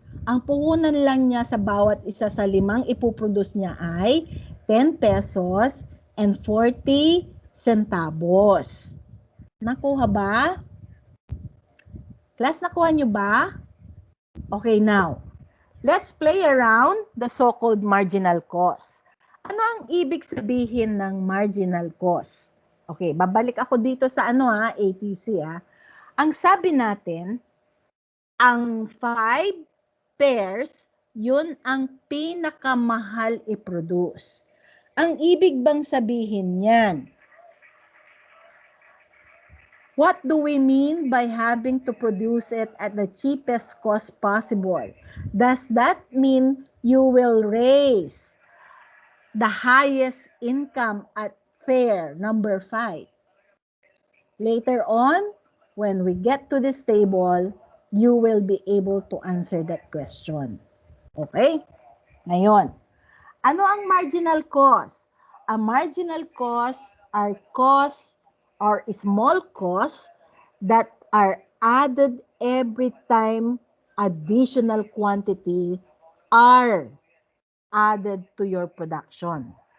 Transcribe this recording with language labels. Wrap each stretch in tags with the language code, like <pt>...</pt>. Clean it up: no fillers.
<tl>Ang puhunan lang niya sa bawat isa sa 5 ipoproduce niya ay 10 pesos and 40 centavos. Nakuha ba? Class, nakuha niyo ba?</tl> <en>Okay, now, let's play around the so-called marginal cost.</en> <tl>Ano ang ibig sabihin ng marginal cost? Okay, babalik ako dito sa ATC. Ang sabi natin, ang 5 pairs, yun ang pinakamahal i-produce. Ang ibig bang sabihin niyan?</tl> <en>What do we mean by having to produce it at the cheapest cost possible? Does that mean you will raise the highest income at fair number 5? Later on, when we get to this table, you will be able to answer that question. Okay?</en> <tl>Ngayon, ano ang marginal cost?</tl> <en>A marginal cost are costs or small costs that are added every time additional quantity are added to your production.</en>